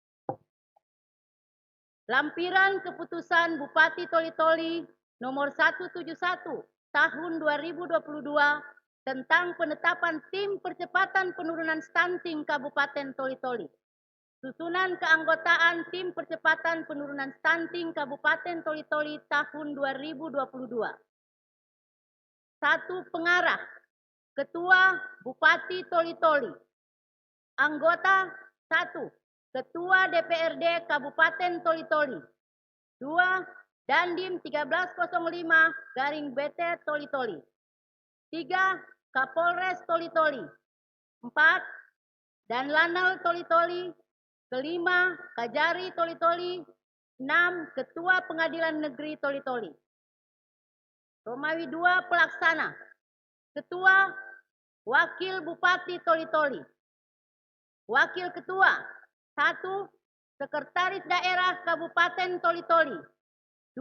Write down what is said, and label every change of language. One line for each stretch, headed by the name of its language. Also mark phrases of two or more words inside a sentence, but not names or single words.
Indonesian: Lampiran keputusan Bupati Toli-Toli nomor 171 tahun 2022 tentang penetapan tim percepatan penurunan stunting Kabupaten Toli-Toli. Susunan keanggotaan tim percepatan penurunan stunting Kabupaten Toli-Toli tahun 2022. 1. Pengarah Ketua Bupati Toli-Toli. Anggota 1. Ketua DPRD Kabupaten Toli-Toli. 2. Dandim 1305-BT Toli-Toli. 3. Kapolres Toli-Toli. 4. Danlanal Toli-Toli. 5. Kajari Toli-Toli. 6. Ketua Pengadilan Negeri Toli-Toli. Romawi 2. Pelaksana. Ketua Wakil Bupati Toli-Toli. Wakil Ketua 1. Sekretaris Daerah Kabupaten Toli-Toli. 2.